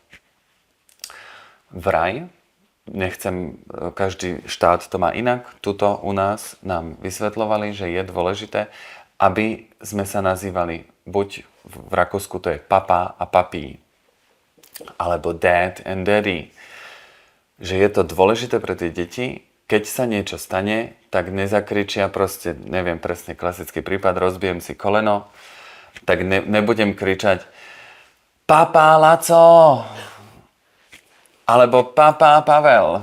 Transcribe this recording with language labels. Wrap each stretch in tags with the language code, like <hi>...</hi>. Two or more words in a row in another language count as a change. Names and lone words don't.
<sk>Vraj, každý štát to má inak, tuto u nás nám vysvetľovali, že je dôležité, aby sme sa nazývali, buď v Rakúsku to je papa a papí, alebo</sk> <en>dad and daddy.</en> <sk>Že je to dôležité pre tie deti, keď sa niečo stane, tak nezakričia proste, neviem presne, klasický prípad, rozbijem si koleno, tak nebudem kričať Papa Laco! Alebo Papa Pavel.</sk>